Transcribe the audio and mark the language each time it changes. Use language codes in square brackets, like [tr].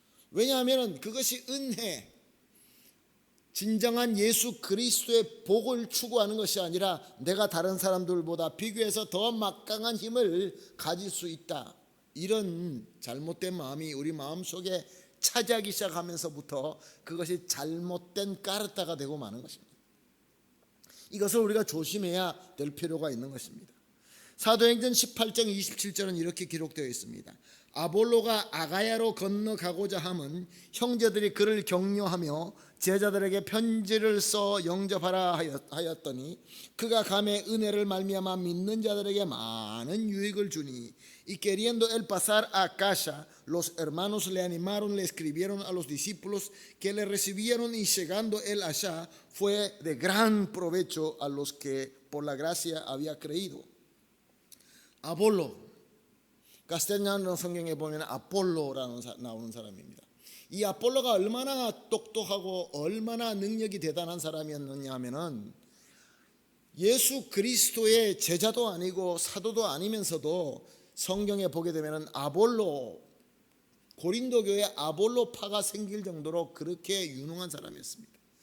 [ko] 왜냐하면 그것이 은혜, 진정한 예수 그리스도의 복을 추구하는 것이 아니라 내가 다른 사람들보다 비교해서 더 막강한 힘을 가질 수 있다, 이런 잘못된 마음이 우리 마음속에 차지하기 시작하면서부터 그것이 잘못된 까르타가 되고 마는 것입니다. 이것을 우리가 조심해야 될 필요가 있는 것입니다. 사도행전 18장 27절은 이렇게 기록되어 있습니다. 아볼로가 아가야로 건너가고자 함은 형제들이 그를 격려하며 제자들에게 편지를 써 영접하라 하였더니 그가 감에 은혜를 말미암아 믿는 자들에게 많은 유익을 주니, [es] y queriendo él pasar a casa, los hermanos le animaron, le escribieron a los discípulos que le recibieron, y llegando él allá fue de gran provecho a los que por la gracia había creído. [ko] 아볼로, 가스텔리아노 성경에 보면 아폴로라는 나오는 사람입니다. 이 아폴로가 얼마나 똑똑하고 얼마나 능력이 대단한 사람이었느냐 하면은, 예수 그리스도의 제자도 아니고 사도도 아니면서도 성경에 보게 되면은 아볼로, 고린도 교회에 아볼로파가 생길 정도로 그렇게 유능한 사람이었습니다.